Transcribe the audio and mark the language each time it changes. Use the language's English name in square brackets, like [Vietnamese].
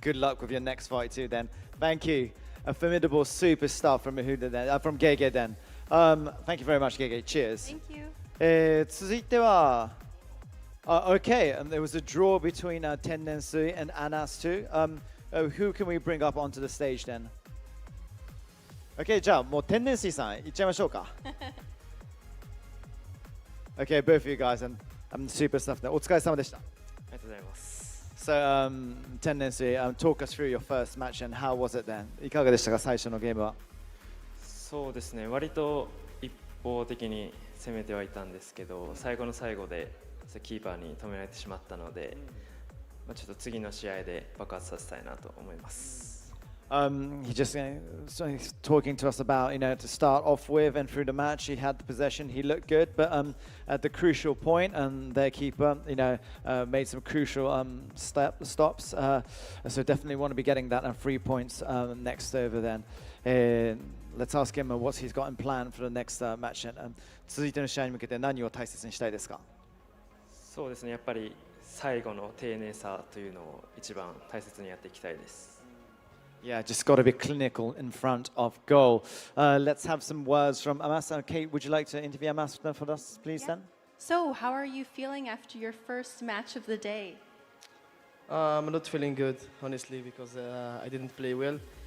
[English] Good luck with your next fight too then. Thank you. A formidable superstar from Mahuda then, from Gege then. Thank you very much, Gege. Cheers. Thank you. [Japanese] 続いては [English] okay, there was a draw between Tennensui and Anas too. Who can we bring up onto the stage then? [Japanese] Okay, じゃあもう天然水さん行っちゃいましょうか。 [English] Okay, both of you guys and super stuff. [Japanese] お疲れ様でした。ありがとうございます。 [English] So, Tennensui, talk us through your first match and how was it then? [Japanese] いかがでしたか、最初のゲームは。そうですね、割と一方的に攻めてはいたんですけど、最後の最後でキーパーに止められてしまったので、ちょっと次の試合で爆発させたいなと思います。 [English] He just so he's talking to us about, to start off with and through the match, he had the possession, he looked good, but at the crucial point, their keeper, made some crucial stops. So definitely want to be getting that 3 points next over then. Let's ask him what he's got in plan for the next match. [Japanese] 続いての試合に向けて何を大切にしたいですか？そうですね、やっぱり最後の丁寧さというのを一番大切にやっていきたいです。 [English] Yeah, just got to be clinical in front of goal. Let's have some words from Amas. Kate, would you like to interview Amas for us, please, then? So, how are you feeling after your first match of the day? I'm not feeling good, honestly, because I didn't play well.